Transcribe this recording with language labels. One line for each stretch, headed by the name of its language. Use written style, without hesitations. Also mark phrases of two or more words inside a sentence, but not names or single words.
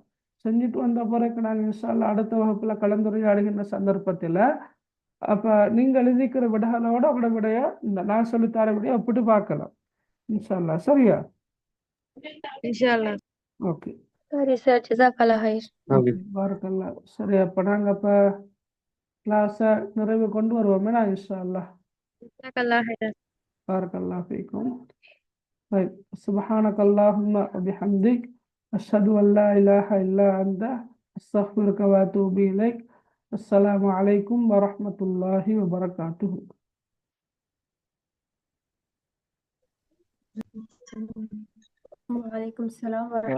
Tamil: செஞ்சுட்டு வந்த பிறகு நாங்கள்
Arabic: إن شاء الله
Tamil: அடுத்த வகுப்பில் கலந்துரையாடுகின்ற சந்தர்ப்பத்தில் அப்போ நீங்கள் எழுதிக்கிற விடைகளோட உங்களோட விடைய இந்த நான் சொல்லித்தர விடைய ஒப்பிட்டு பார்க்கலாம்
Arabic: إن شاء الله.
Tamil: சரியா?
Arabic: إن شاء الله.
Tamil: ஓகே சரி சார்.
Arabic: جزاك الله خير.
Tamil: ஓகே. பாரக்கல்லாஹ். சரி, அப்போ நாங்கள் அப்போ கிளாஸை நிறைவு கொண்டு வருவோமே நான்
Arabic: إن شاء الله. جزاك الله خير. بارك الله فيكم. طيب سبحانك اللهم وبحمدك أشهد أن لا إله إلا أنت أستغفرك وأتوب إليك. السلام عليكم ورحمة الله وبركاته. وعليكم السلام ورحمة